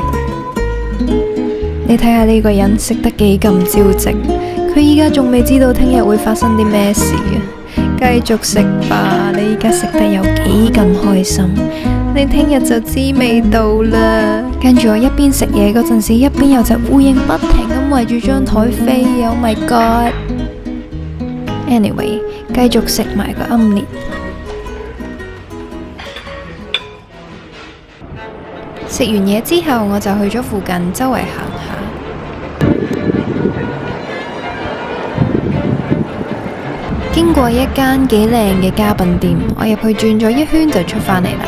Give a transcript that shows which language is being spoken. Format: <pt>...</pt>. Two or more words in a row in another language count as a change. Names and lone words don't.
<yue>你睇下呢個人食得幾咁招積，佢依家仲未知道聽日會發生啲咩事啊！繼續食吧，你依家食得有幾咁開心，你聽日就知味道啦。跟住我一邊食嘢嗰陣時，一邊有隻烏蠅不停咁圍住張台飛。</yue> <en>Oh my god！</en> <yue>Anyway，繼續食埋個奄列。食完嘢之後，我就去咗附近周圍行下。經過一間幾靚嘅家品店，我入去轉咗一圈就出返嚟啦。</yue>